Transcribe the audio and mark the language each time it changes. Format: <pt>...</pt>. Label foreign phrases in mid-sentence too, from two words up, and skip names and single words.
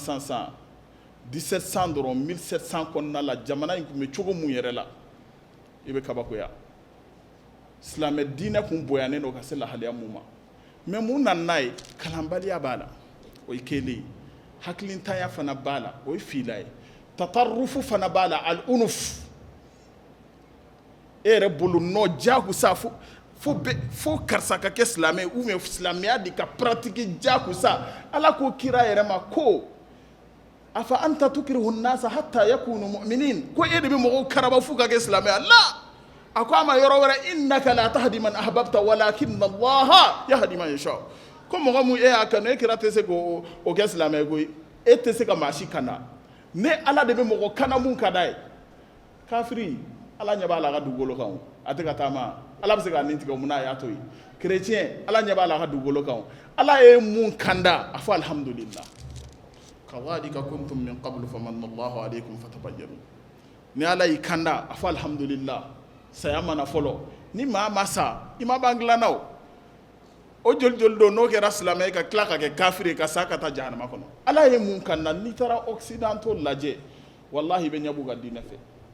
<bm>1700 dɔrɔn 1700 kɔnɔna la jamana in tun bɛ cogo mun yɛrɛ la i bɛ kabakoya silamɛ diinɛ kun boyannen don ka se lahalaya mun ma mais mun nana n'a ye kalanbaliya b'a la o ye kelen ye hakilintanya fana b'a la o ye fila ye tatarufu fana b'a la al-unuf e yɛrɛ bolo nɔ jagosa fo karisa ka kɛ silamɛ</bm> <fr>ou bien</fr> <bm>silamɛya de ka pratique jagosa ala ko kira yɛrɛ ma ko</bm> <ar>أفأنت تكره الناس حتى يكونوا مؤمنين</ar> <bm>ko e de bɛ mɔgɔw karaba fo ka kɛ silamɛya la a ko a ma yɔrɔ wɛrɛ</bm> <ar>إنك لا تهدي من أحببت ولكن الله يهدي من يشاء</ar> <bm>ko mɔgɔ mun e y'a kanu e kira tɛ se k'o kɛ silamɛ koyi e tɛ se ka maa si kana ne ala de bɛ mɔgɔ kana mun ka d'a ye kafiri ala ɲɛ b'a la a ka dugukolo kan a tɛ ka taama ala bɛ se k'a nin tigɛ mun na a y'a to yen kerecɛn ala ɲɛ b'a la a ka dugukolo kan ala ye mun kanda a fɔ alhamdulillah</bm> <ar>كذلك كنتم من قبل فمن الله عليكم فتبينوا</ar> <bm>ni ala y'i kanda a fɔ alhamdulillah saya mana fɔlɔ ni maa ma sa i ma ban dilanna o joli don n'o kɛra silamɛ ka tila ka kɛ kafiri ka sa ka taa jahanama kɔnɔ ala ye mun kanda n'i taara occidentaux lajɛ wallahi i bɛ ɲɛ b'u ka diinɛ fɛ</bm>